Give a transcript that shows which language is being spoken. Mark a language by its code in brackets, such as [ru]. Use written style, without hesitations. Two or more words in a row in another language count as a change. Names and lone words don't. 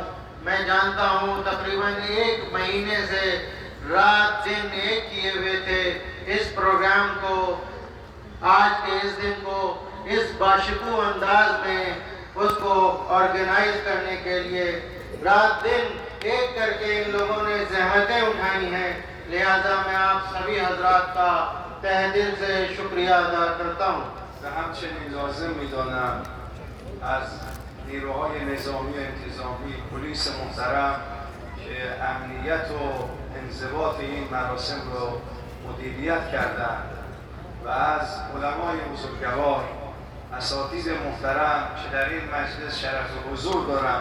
[ur] میں جانتا ہوں تقریباً 1 مہینے سے رات دن ایک کیے ہوئے تھے اس پروگرام کو، آج کے اس دن کو اس باشکوہ انداز میں اس کو آرگنائز کرنے کے لیے رات دن ایک کر کے ان لوگوں نے زحمتیں اٹھائی ہیں. لہٰذا میں آپ سبھی حضرات کا تہہ دل سے شکریہ ادا کرتا ہوں. [fa] و همچنین لازم می‌دانم از نیروهای نظامی و انتظامی، پلیس محترم که امنیت و انضباط این مراسم رو مدیریت کردند و از علمای بزرگوار، اساتید محترم که در این مجلس شرف حضور دارند،